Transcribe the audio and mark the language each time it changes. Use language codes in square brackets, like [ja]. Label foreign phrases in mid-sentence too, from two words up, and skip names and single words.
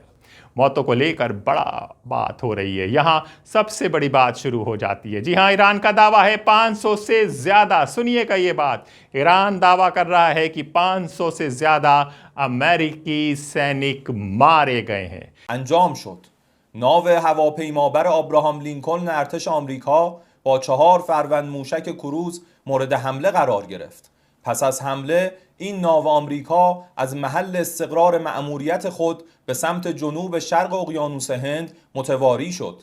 [hi] मौतों को लेकर बड़ा बात हो रही है। यहां सबसे बड़ी बात शुरू हो जाती है। जी हां, ईरान का दावा है 500 से ज्यादा, सुनिएगा ये बात, ईरान दावा कर रहा है कि 500 से ज्यादा अमेरिकी सैनिक मारे गए हैं। [fa] انجام شد. ناو هواپیمابر آبراهام لینکلن ارتش آمریکا با 4 فروند موشک کروز مورد حمله قرار گرفت. پس از حمله این ناو آمریکا از محل استقرار مأموریت خود به سمت جنوب شرق اقیانوس هند متواری شد.